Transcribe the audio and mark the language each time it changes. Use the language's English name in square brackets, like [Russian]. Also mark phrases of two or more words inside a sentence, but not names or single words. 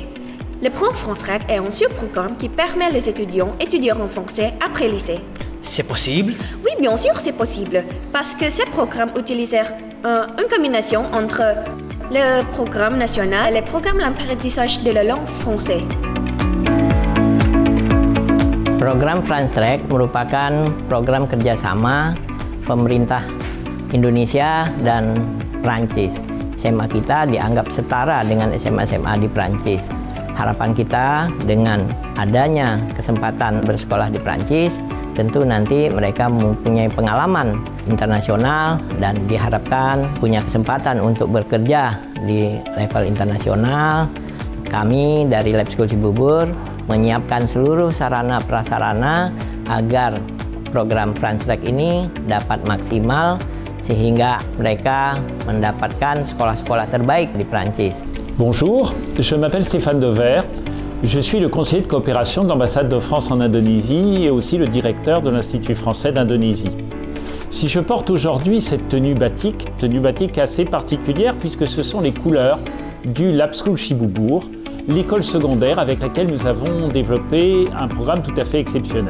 [French] Le programme France Track est un sub-programme qui permet les étudiants d'étudier en français après lycée. C'est possible? Oui, bien sûr, c'est possible. Parce que ce programme utilise une combinaison entre le programme national et le programme d'apprentissage de la langue française. [Indonesian] Program France Track merupakan program kerjasama pemerintah Indonesia dan Prancis. SMA kita dianggap setara dengan SMA-SMA di Prancis. Harapan kita dengan adanya kesempatan bersekolah di Prancis, tentu nanti mereka mempunyai pengalaman internasional dan diharapkan punya kesempatan untuk bekerja di level internasional. Kami dari Lab School Cibubur menyiapkan seluruh sarana prasarana agar program France Track ini dapat maksimal sehingga mereka mendapatkan sekolah-sekolah terbaik di Prancis. [French] Bonjour, je m'appelle Stéphane Dever. Je suis le conseiller de coopération de l'ambassade de France en Indonésie et aussi le directeur de l'Institut français d'Indonésie. Si je porte aujourd'hui cette tenue batik assez particulière puisque ce sont les couleurs du Lab School Cibubur, l'école secondaire avec laquelle nous avons développé un programme tout à fait exceptionnel.